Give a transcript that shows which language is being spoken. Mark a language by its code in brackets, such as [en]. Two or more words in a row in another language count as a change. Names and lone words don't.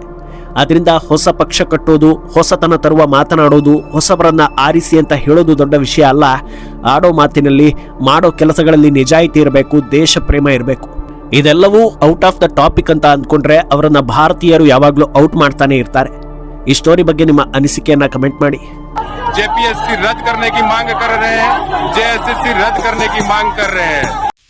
[kn] ಆದ್ರಿಂದ ಹೊಸ ಪಕ್ಷ ಕಟ್ಟೋದು, ಹೊಸತನ ತರುವ ಮಾತನಾಡೋದು, ಹೊಸಬರನ್ನ ಆರಿಸಿ ಅಂತ ಹೇಳೋದು ದೊಡ್ಡ ವಿಷಯ ಅಲ್ಲ. ಆಡೋ ಮಾತಿನಲ್ಲಿ, ಮಾಡೋ ಕೆಲಸಗಳಲ್ಲಿ ನಿಜಾಯಿತಿ ಇರಬೇಕು, ದೇಶ ಪ್ರೇಮ ಇರಬೇಕು. ಇದೆಲ್ಲವೂ [en] out of the topic [kn] ಅಂತ ಅಂದ್ಕೊಂಡ್ರೆ ಅವರನ್ನ ಭಾರತೀಯರು ಯಾವಾಗ್ಲೂ ಔಟ್ ಮಾಡ್ತಾನೆ ಇರ್ತಾರೆ. ಈ ಸ್ಟೋರಿ ಬಗ್ಗೆ ನಿಮ್ಮ ಅನಿಸಿಕೆಯನ್ನ ಕಮೆಂಟ್ ಮಾಡಿ. [hi] जेपीएससी रद्द करने की मांग कर रहे हैं, जेएसएससी रद्द करने की मांग कर रहे हैं.